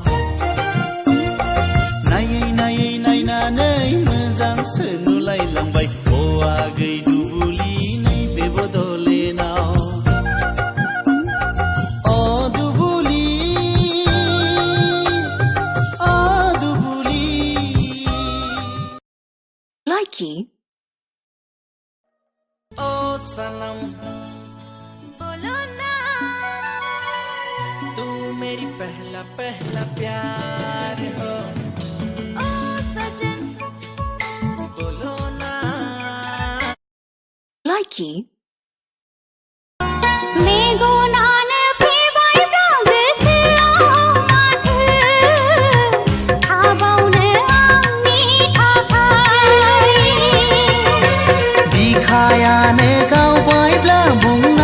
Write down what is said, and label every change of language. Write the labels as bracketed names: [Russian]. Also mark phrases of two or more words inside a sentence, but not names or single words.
[Bodo] नायै नायै नायनानै मोजांसो नुलायलांबाय हौवागै दुबुलिनि बे बड'लेण्डआव। अ दुबुलि अ दुबुलि। [Hindi] Likey. ओ सनम बोलो ना तू मेरी पहला पहला प्यार हो, ओ सजन। बोलो ना। Likey. [Bodo] बिखायानो गावबायब्ला बुंना।